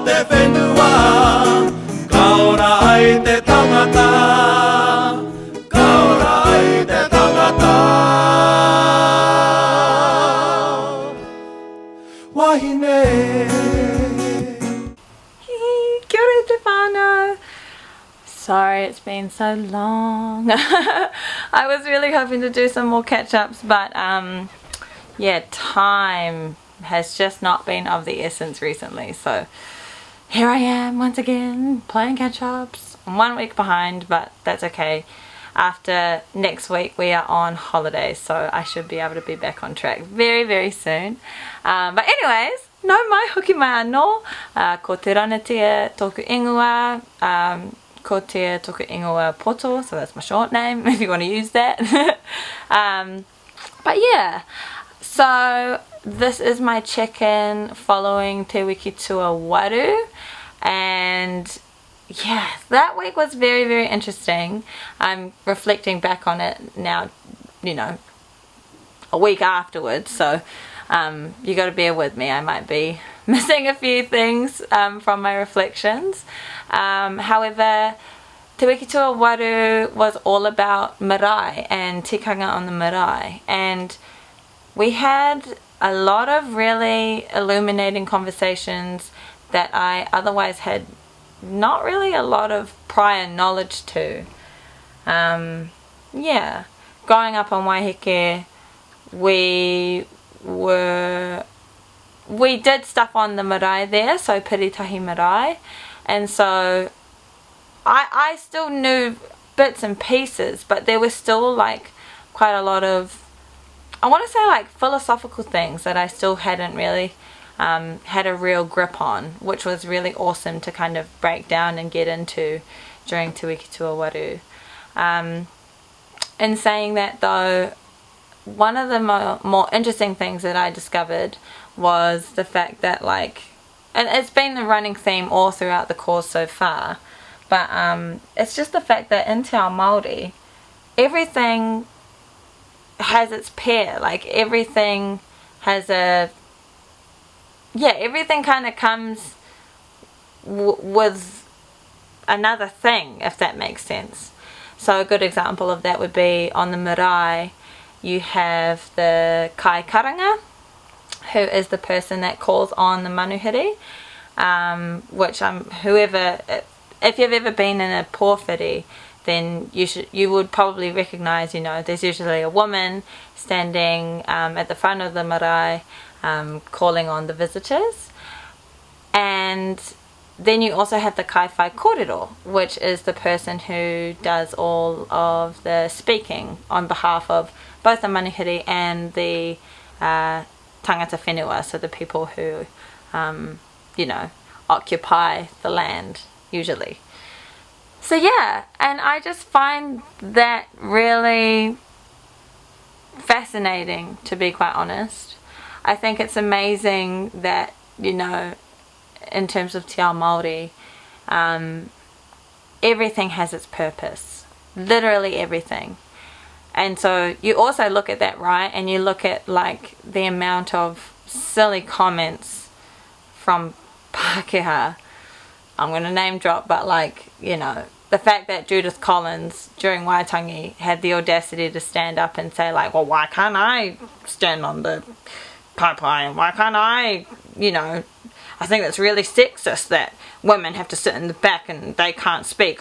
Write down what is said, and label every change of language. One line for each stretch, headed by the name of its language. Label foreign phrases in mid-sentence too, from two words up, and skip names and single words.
Māori: whenua, ka ora ai te tangata, ka ora ai te tangata. Wahine. Kia ora te whānau.
English: Sorry it's been so long. I was really hoping to do some more catch-ups, but yeah, time has just not been of the essence recently, so here I am once again playing catch-ups. I'm 1 week behind, but that's okay. After next week we are on holiday, so I should be able to be back on track very soon. But anyways,
Māori: no mai hoki mai anō, ko te ranatia tōku ingoa, ko te tōku ingoa poto,
English: so that's my short name if you want to use that. But yeah, so this is my check-in following
Māori: te wiki tuawaru,
English: and yeah, that week was very interesting. I'm reflecting back on it now, you know, a week afterwards, so you got to bear with me. I might be missing a few things from my reflections. However,
Māori: te wiki tuawaru
English: was all about marae and tikanga on the marae, and we had a lot of really illuminating conversations that I otherwise had not really a lot of prior knowledge to. Yeah, growing up on Waiheke, we did stuff on the marae there, so piritahi marae, and so I still knew bits and pieces, but there was still like quite a lot of, I want to say, like philosophical things that I still hadn't really had a real grip on, which was really awesome to kind of break down and get into during
Māori: te wiki tuawaru.
English: In saying that though, one of the more interesting things that I discovered was the fact that, like, and it's been the running theme all throughout the course so far, but it's just the fact that in
Māori: te ao Māori,
English: everything has its pair, like everything has a, yeah, everything kind of comes with another thing, if that makes sense. So a good example of that would be on the marae, you have the
Māori: kai karanga,
English: who is the person that calls on the manuhiri, which whoever, if you've ever been in a pōwhiri, then you would probably recognise, you know, there's usually a woman standing at the front of the marae, calling on the visitors. And then you also have the
Māori: kai whai kōrero,
English: which is the person who does all of the speaking on behalf of both the manuhiri and the
Māori: tangata whenua,
English: so the people who you know, occupy the land usually. So yeah, and I just find that really fascinating, to be quite honest. I think it's amazing that, you know, in terms of
Māori: te ao Māori,
English: everything has its purpose, literally everything. And so you also look at that, right, and you look at like the amount of silly comments from Pākehā, I'm going to name drop, but like, you know, the fact that Judith Collins during Waitangi had the audacity to stand up and say like, well, why can't I stand on the pai and why can't I, you know, I think that's really sexist that women have to sit in the back and they can't speak.